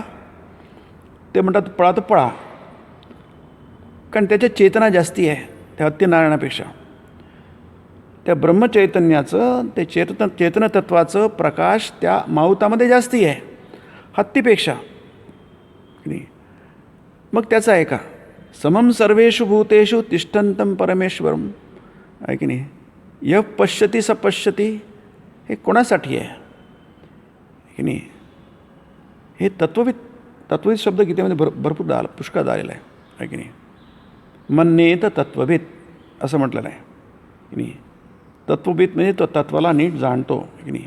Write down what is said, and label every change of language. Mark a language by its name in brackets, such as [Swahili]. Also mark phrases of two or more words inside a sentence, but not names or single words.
[Marathi] ते म्हणतात पळा तर पळा, कारण त्याच्या चेतना जास्ती आहे त्या हत्तीनारायणापेक्षा. त्या ब्रह्मचैतन्याचं, ते चेतनतत्वाचं प्रकाश त्या माहुतामध्ये जास्ती आहे हत्तीपेक्षा, नाही. मग त्याचं ऐका. [Sanskrit] समम सर्वेषु भूतेषु तिष्ठन्तं परमेश्वरम, [Marathi] आहे की नाही. [Sanskrit] यः पश्यति स पश्यति, [Marathi] हे कोणासाठी आहे की नाही. हे तत्वविद शब्द गीतेमध्ये भरपूर पुष्कळ आलेला आहे की नाही. [Sanskrit] मन्येत तत्वविद [Marathi] असं म्हटलेलं आहे की नाही. तत्वविद म्हणजे तो तत्वाला नीट जाणतो की नाही.